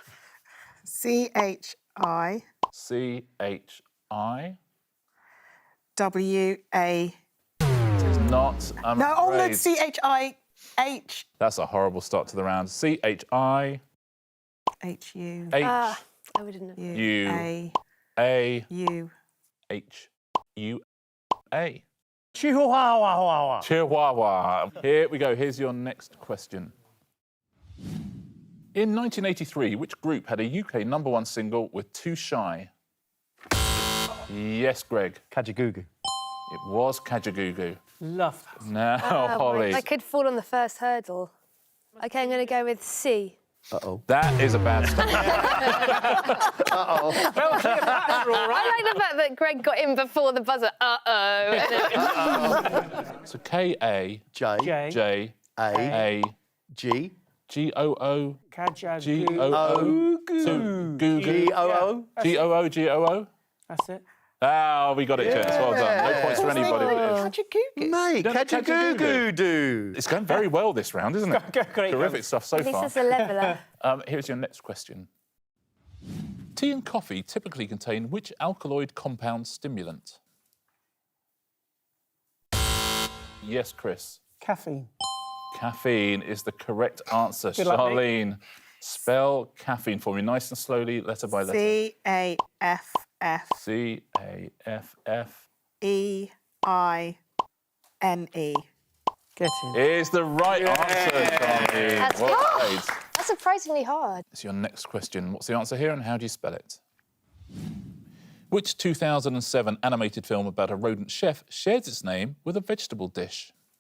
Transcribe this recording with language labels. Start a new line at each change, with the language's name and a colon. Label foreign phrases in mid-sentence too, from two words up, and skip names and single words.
English: C-H-I. C-H-I. W-A. It's not, I'm No, oh no, afraid. C-H-I-H. That's a horrible start to the round. C-H-I. H-U. H. I wouldn't have. U. A. A. U. H. U. A. Chihuahua. Chihuahua. Here we go. Here's your next question. In 1983, which group had a UK #1 single with Too Shy? Yes, Greg. Kajagoogoo. It was Kajagoogoo. Love that. Now, Holly. I could fall on the first hurdle. OK, I'm going to go with C. Uh-oh. That is a bad start. Well, Cleopatra, all right. I like the fact that Greg got in before the buzzer. Uh-oh. So K-A. J. J. J. A. A. G. G-O-O. Kajagoo. G-O-O. Goo. G-O-O. G-O-O. G-O-O. That's it. Ah, we got it, gents. Well done. No points for anybody. Kajagoogoo. Mate, don't know Kajagoogoo, dude. It's going very well this round, isn't it? Great. Terrific stuff so At least far. it's a leveller. Here's your next question. Tea and coffee typically contain which alkaloid compound stimulant? Yes, Chris. Caffeine. Caffeine is the correct answer. Good luck, mate. Charlene, spell caffeine for me nice and slowly, letter by letter. C-A-F-F. C-A-F-F. E-I-N-E. Get in. Is the right answer, Charlene. That's Well good. played. That's surprisingly hard. It's your next question. What's the answer here and how do you spell it? Which 2007 animated film about a rodent chef shares its name with a vegetable dish?